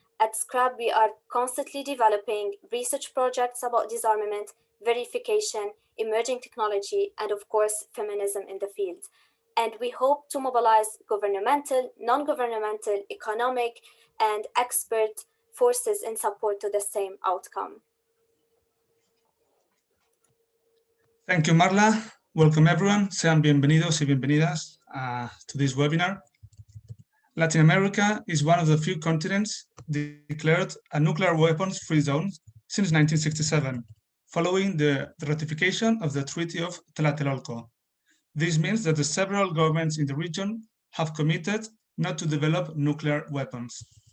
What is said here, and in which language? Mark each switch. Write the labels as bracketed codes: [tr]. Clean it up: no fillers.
[en] At Scrap, we are constantly developing research projects about disarmament, verification, emerging technology, and of course, feminism in the field. And we hope to mobilize governmental, non-governmental, economic, and expert forces in support to the same outcome. Thank you, Marla. Welcome, everyone. [es] Sean bienvenidos y bienvenidas [en] to this webinar. Latin America is one of the few continents declared a nuclear weapons-free zone since 1967, following the ratification of the Treaty of Tlatelolco. This means that the several governments in the region have committed not to develop nuclear weapons.